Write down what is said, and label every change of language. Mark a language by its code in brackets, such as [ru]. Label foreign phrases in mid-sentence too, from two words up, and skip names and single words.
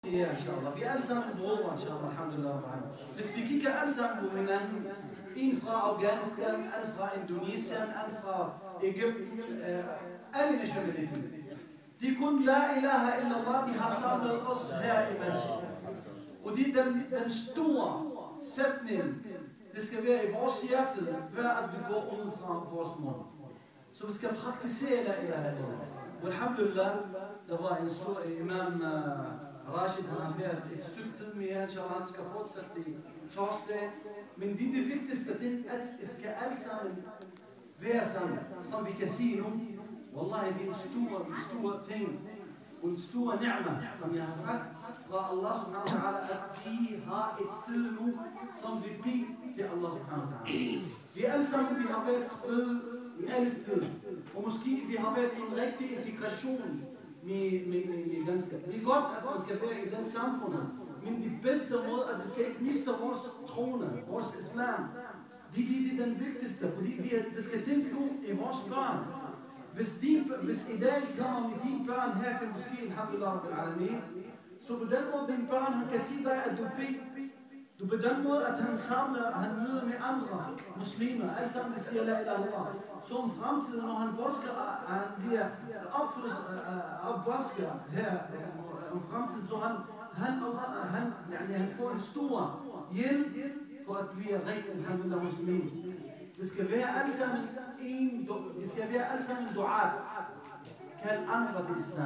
[da] Ja, inshallah. Vi er alle sammen brødre, [ar] إن شاء الله، الحمد لله. [da] Hvis vi kigger alle sammen på hinanden, en fra Afghanistan, en fra Indonesien, en fra Egypten, alle nationaliteter. De kun [ar] لا إله إلا الله, [da] de har samlet os her i masjid. Og det er den store sætning, det skal være i vores hjerte, hver at vi går ud fra vores mund. Så vi skal praktisere [ar] لا إله إلا الله. [da] Og alhamdulillah, der var en stor imam Rashid, han har været et stykke tid mere, inshallah, han skal fortsætte i torsdag. Men det vigtigste ting, at det skal alle sammen være sammen, som vi kan sige nu. Wallahi, det er en stor ting, og en stor ni'ma, som jeg har sagt fra [ar] الله سبحانه وتعالى, [da] at vi har et sted nu, som vi beder til [ar] الله سبحانه وتعالى. [da] Vi alle sammen, vi har været spredt i alle steder, og måske vi har været en rigtig integration med ganske. Det er godt, at man skal være i den samfundet, men det bedste måde, at vi skal ikke miste vores trone, vores islam, det er den vigtigste, fordi vi skal tænke nu i vores børn. Hvis i dag kommer med dine børn her til moskeen, [ar] الحمد لله رب العالمين, [da] så på den måde dine børn, han kan sige dig, at du beder. Du på den måde, at han samler, han møder med andre muslimer, alle sammen de siger [ar] لا إله إلا الله. [da] Så om fremtiden, når han vosker, han bliver opvasker her om fremtiden, så han får en stor hjælp for at blive rigtig alhamdulillah muslim. Det skal være alle sammen duat, kald andre til islam.